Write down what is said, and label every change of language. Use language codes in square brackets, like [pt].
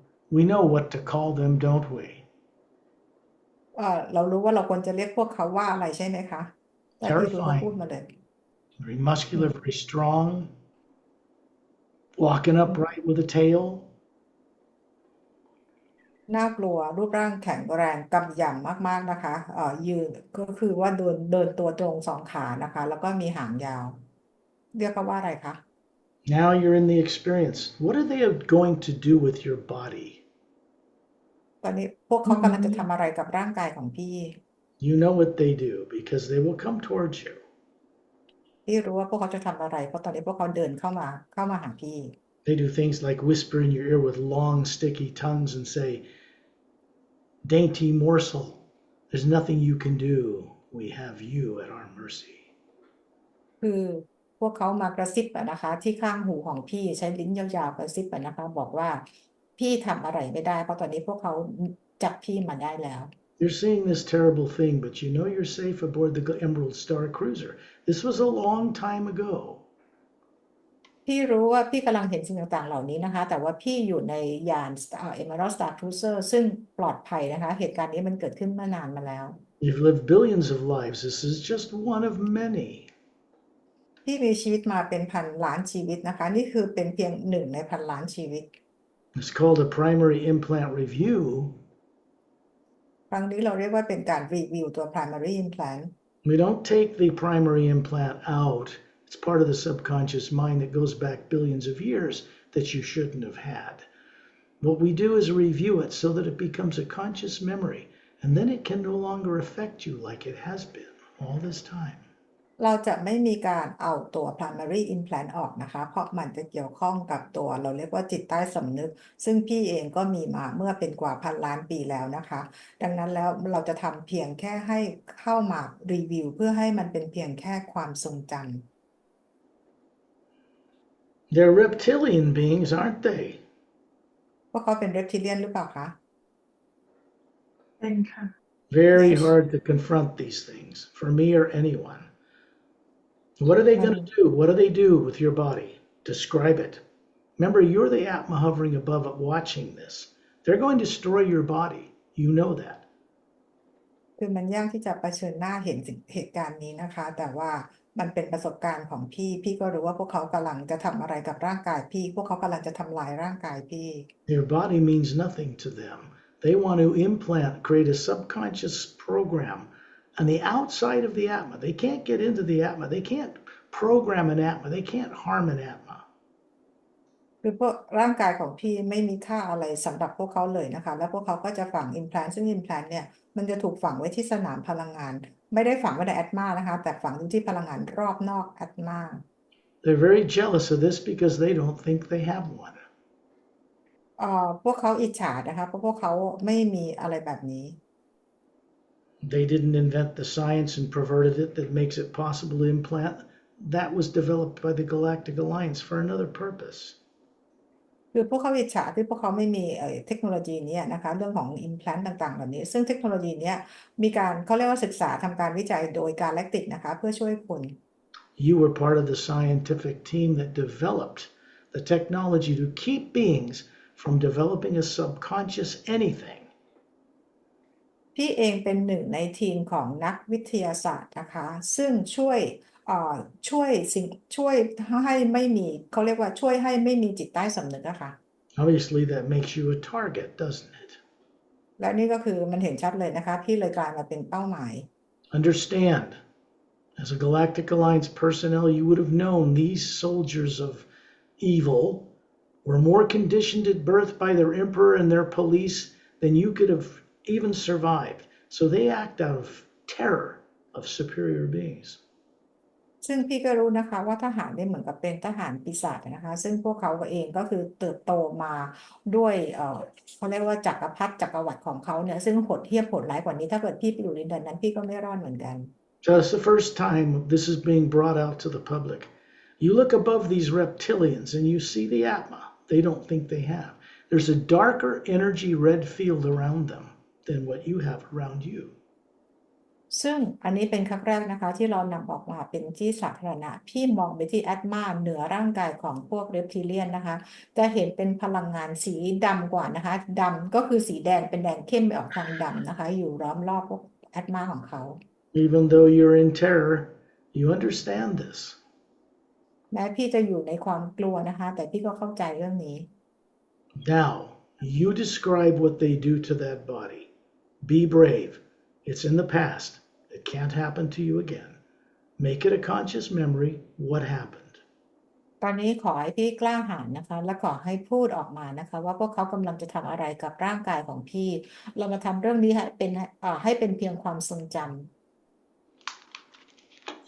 [en] We know what to call them, don't we? [th] เรารู้ว่าเราควรจะเรียกพวกเขาว่าอะไรใช่ไหมคะแต่พี่รู้ก็พูด [en] Terrifying. [th] มาเลย [en] Very muscular, very strong, walking upright with a tail. [th] น่ากลัวรูปร่างแข็งแรงกำยำมากๆนะคะยืนก็คือว่าเดินตัวตรงสองขานะคะแล้วก็มีหางยาวเรียกเขาว่าอะไรคะ [en] Now you're in the experience. What are they going to do with your body? [th] ตอนนี้พวกเขากำลังจะทำอะไรกับร่างกายของพี่ [en] You know what they do because they will come towards you. [th] พี่รู้ว่าพวกเขาจะทำอะไรเพราะตอนนี้พวกเขาเดินเข้ามาหาพี่ [en] They do things like whisper in your ear with long, sticky tongues and say, "Dainty morsel, there's nothing you can do. We have you at our mercy." [th] คือพวกเขามากระซิบนะคะที่ข้างหูของพี่ใช้ลิ้นยาวๆกระซิบนะคะบอกว่าพี่ทำอะไรไม่ได้เพราะตอนนี้พวกเขาจับพี่มาได้แล้ว [en] You're seeing this terrible thing, but you know you're safe aboard the Emerald Star Cruiser. This was a long time ago. [th] พี่รู้ว่าพี่กำลังเห็นสิ่งต่างๆเหล่านี้นะคะแต่ว่าพี่อยู่ในยาน Emerald Star Cruiser ซึ่งปลอดภัยนะคะเหตุการณ์นี้มันเกิดขึ้นเมื่อนานมาแล้ว [en] You've lived billions of lives. This is just one of many. [th] พี่มีชีวิตมาเป็นพันล้านชีวิตนะคะนี่คือเป็นเพียงหนึ่งในพันล้านชีวิต [en] It's called a primary implant review. [th] ครั้งนี้เราเรียกว่าเป็นการรีวิวตัว primary implant [en] We don't take the primary implant out. It's part of the subconscious mind that goes back billions of years that you shouldn't have had. What we do is review it so that it becomes a conscious memory, and then it can no longer affect you like it has been all this time. [th] เราจะไม่มีการเอาตัว primary implant ออกนะคะเพราะมันจะเกี่ยวข้องกับตัวเราเรียกว่าจิตใต้สำนึกซึ่งพี่เองก็มีมาเมื่อเป็นกว่าพันล้านปีแล้วนะคะดังนั้นแล้วเราจะทำเพียงแค่ให้เข้ามารีวิวเพื่อให้มันเป็นเพียงแค่ความทรงจำ [en] They're reptilian beings, aren't they? [th] พวกเขาเป็น reptilian หรือเปล่าคะ เป็นค่ะ [en] Very Yes. hard to confront these things for me or anyone. What are they going to do? What do they do with your body? Describe it. Remember, you're the Atma hovering above it watching this. They're going to destroy your body. You know that. [th] คือมันยากที่จะเผชิญหน้าเห็นเหตุการณ์นี้นะคะแต่ว่ามันเป็นประสบการณ์ของพี่ก็รู้ว่าพวกเขากำลังจะทำอะไรกับร่างกายพี่พวกเขากำลังจะทำลายร่างกายพี่ [en] Your body means nothing to them. They want to implant, create a subconscious program on the outside of the Atma. They can't get into the Atma. They can't program an Atma. They can't harm an Atma. [th] คือพวกร่างกายของพี่ไม่มีค่าอะไรสำหรับพวกเขาเลยนะคะแล้วพวกเขาก็จะฝัง implant ซึ่ง implant เนี่ยมันจะถูกฝังไว้ที่สนามพลังงานไม่ได้ฝังไว้ใน atma นะคะแต่ฝังอยู่ที่พลังงานรอบนอก atma [en] They're very jealous of this because they don't think they have one. [th] พวกเขาอิจฉานะคะเพราะพวกเขาไม่มีอะไรแบบนี้ [en] They didn't invent the science and perverted it that makes it possible to implant. That was developed by the Galactic Alliance for another purpose. [th] คือพวกเขาอิจฉาที่พวกเขาไม่มีเทคโนโลยีนี้นะคะเรื่องของ implant ต่างๆเหล่านี้ซึ่งเทคโนโลยีนี้มีการเขาเรียกว่าศึกษาทำการวิจัยโดย Galactic นะคะเพื่อช่วยคุณ [en] You were part of the scientific team that developed the technology to keep beings from developing a subconscious anything. [th] พี่เองเป็นหนึ่งในทีมของนักวิทยาศาสตร์นะคะซึ่งเอ่อช่วยให้ไม่มีเขาเรียกว่าช่วยให้ไม่มีจิตใต้สำนึกอะค่ะ [en] Obviously, that makes you a target, doesn't it? [th] และนี่ก็คือมันเห็นชัดเลยนะคะพี่เลยกลายมาเป็นเป้าหมาย [en] Understand, as a Galactic Alliance personnel, you would have known these soldiers of evil were more conditioned at birth by their emperor and their police than you could have even survived. So they act out of terror of superior beings. [th] ซึ่งพี่ก็รู้นะคะว่าทหารเนี่ยเหมือนกับเป็นทหารปีศาจนะคะซึ่งพวกเขาเองก็คือเติบโตมาด้วยเขาเรียกว่าจักรพรรดิจักรวรรดิของเขาเนี่ยซึ่งโหดเหี้ยมโหดร้ายกว่านี้ถ้าเกิดพี่ไปอยู่ในดินนั้นพี่ก็ไม่รอดเหมือนกัน [en] So it's the first time this is being brought out to the public. You look above these reptilians and you see the Atma they don't think they have. There's a darker energy red field around them than what you have around you. [th] ซึ่งอันนี้เป็นครั้งแรกนะคะที่เรานำออกมาเป็นที่สาธารณะพี่มองไปที่แอตมาเหนือร่างกายของพวกเรปทิเลียนนะคะจะเห็นเป็นพลังงานสีดำกว่านะคะดำก็คือสีแดงเป็นแดงเข้มไปออกทางดำนะคะอยู่ล้อมรอบพวกแอตมาของเขา [en] Even though you're in terror, you understand this. [th] แม้พี่จะอยู่ในความกลัวนะคะแต่พี่ก็เข้าใจเรื่องนี้ [en] Now, you describe what they do to that body. Be brave. It's in the past. It can't happen to you again. Make it a conscious memory what happened. [th] ตอนนี้ขอให้พี่กล้าหาญนะคะและขอให้พูดออกมานะคะว่าพวกเขากำลังจะทำอะไรกับร่างกายของพี่เรามาทำเรื่องนี้ให้เป็นเพียงความทรงจำ